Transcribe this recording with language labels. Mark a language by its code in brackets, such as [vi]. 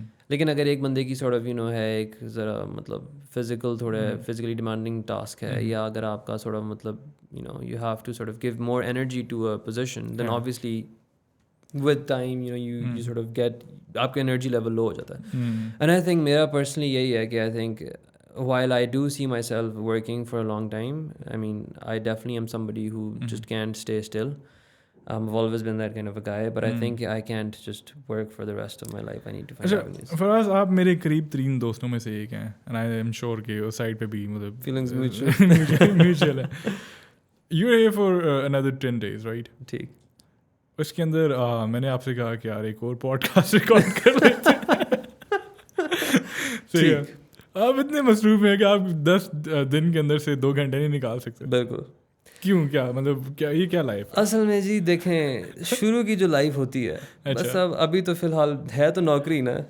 [ur] لیکن اگر ایک بندے کی سارٹ آف ہے ایک ذرا مطلب فزیکل تھوڑے فزیکلی ڈیمانڈنگ ٹاسک ہے, یا اگر آپ کا سارٹ آف مطلب [en] you have to sort of give more energy to a position, then obviously with time you sort of get [ur] آپ کا انرجی لیول لو ہو جاتا ہے. [en] and I think [ur] میرا پرسنلی یہی ہے کہ [en] I think while I do see myself working for a long time, I mean, I definitely am somebody who just can't stay still. I've always been that kind of a guy, but I think I can't just work for the rest of my life. I need to find avenues. [ur] فراز, آپ میرے قریب ترین دوستوں میں سے ایک ہیں, [en] and I am sure [ur] کہ اس side پہ بھی مطلب [en] feelings mutual [ur] ہے. [en] You are here for another 10 days, right? [ur] ٹھیک. اس کے اندر میں نے آپ سے کہا کہ یار ایک اور پوڈ کاسٹ ریکارڈ کر لیتے ہیں. صحیح ہے. آپ اتنے مصروف ہیں کہ آپ 10 دن کے اندر سے 2 گھنٹے نہیں نکال سکتے. بالکل. کیوں, کیا مطلب, کیا یہ کیا لائف؟ اصل میں جی دیکھیں, شروع کی جو لائف ہوتی ہے بس ابھی تو فی الحال ہے تو نوکری نا.